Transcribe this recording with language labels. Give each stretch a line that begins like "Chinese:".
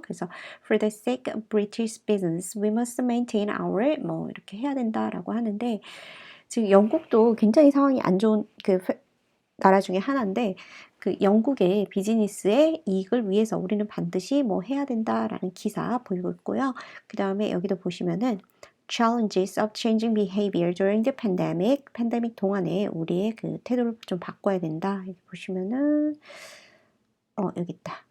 Korean: 그래서
English: for the sake of British business, we must maintain our
Korean: 뭐 이렇게 해야 된다라고 하는데 지금 영국도 굉장히 상황이 안 좋은 그 나라 중에 하나인데 그 영국의 비즈니스의 이익을 위해서 우리는 반드시 뭐 해야 된다라는 기사 보이고 있고요. 그 다음에 여기도 보시면은
English: challenges of changing behavior during the pandemic.
Korean: 팬데믹 동안에 우리의 그 태도를 좀 바꿔야 된다. 여기 보시면은 여기 있다.